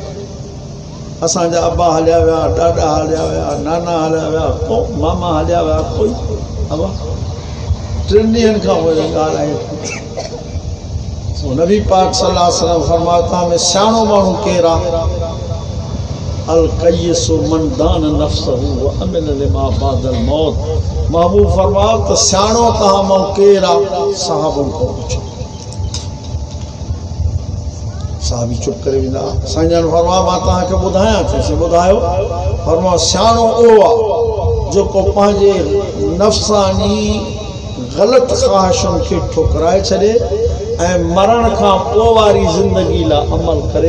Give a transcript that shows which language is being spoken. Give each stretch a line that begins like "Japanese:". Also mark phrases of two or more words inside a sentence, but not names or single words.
Sindhi: असांजा अबा हलिया विया, ॾाॾा हलिया विया, नाना हलिया विया, को मामा हलिया विया, कोई अबा 3 ॾींहंनि खां पोइ ॻाल्हि आहे। नबी पाक
Arabic: صلى الله عليه وسلم
Sindhi: फरमायो तव्हां में सियाणो माण्हू केरु आहे?
Arabic: الكيس من دان نفسه وعمل لما بعد الموت.
Sindhi: महबूब फरमायो त सियाणो तव्हां मां केरु आहे? सहाबनि खां पुछो। साहबी चुप करे वेंदा। साईं जन फरमा मां तव्हांखे ॿुधायां चइसि ॿुधायो। फरमा सियाणो उहो आहे जेको पंहिंजे नफ़्सानी ग़लति ख़्वाहिशुनि खे ठुकराए छॾे ऐं मरण खां पोइ वारी ज़िंदगी लाइ अमल करे।